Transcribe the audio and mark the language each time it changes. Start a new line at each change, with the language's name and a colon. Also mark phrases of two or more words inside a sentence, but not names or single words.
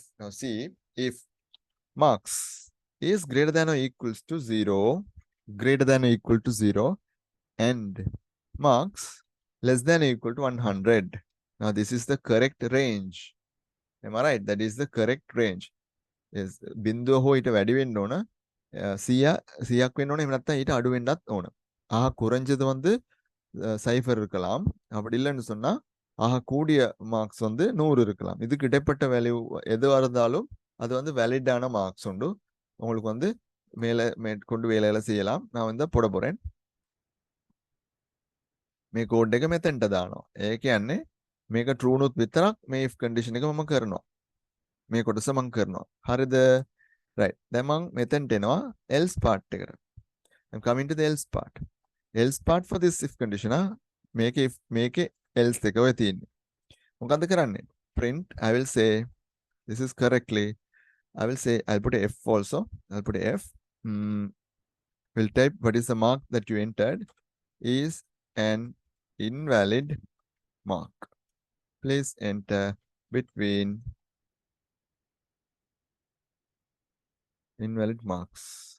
English: Now see, if marks is greater than or equals to 0, greater than or equal to 0, and marks less than or equal to 100. Now this is the correct range. Am I right? That is the correct range. Yes,
Sinhala: බින්දුව හෝ ඊට වැඩි වෙන්න ඕන 100ක් වෙන්න ඕන එහෙම නැත්නම් ඊට අඩු වෙන්නත් ඕන.
Tamil: குறைஞ்சது வந்து சைஃபர் இருக்கலாம். அப்படி இல்லைன்னு சொன்னா கூடிய மார்க்ஸ் வந்து 100 இருக்கலாம். இதுக்கு இடைப்பட்ட வேல்யூ எதுவா இருந்தாலும் அது வந்து வேலிடான மார்க்ஸ் உண்டு. உங்களுக்கு வந்து மேற்கொண்டு வேலையில செய்யலாம். நான் வந்து போட போறேன்.
Sinhala: මේ කෝඩ් එක මෙතෙන්ට දානවා. ඒ කියන්නේ මේක true නුත් විතරක් මේ
English: if condition
Sinhala: එක මම කරනවා. මේ කොටස මම කරනවා. හරිද? right. දැන් මම මෙතෙන්ට එනවා else part එකට.
English: I'm coming to the else part. Else part for this if condition
Sinhala: මේකේ else එක ඔය තියෙන්නේ. මොකද්ද කරන්නේ?
English: Print, I will say this is correctly. I will say I'll put a F also. I'll put a F. We'll type what is the mark that you entered is an invalid mark. Please enter between invalid marks.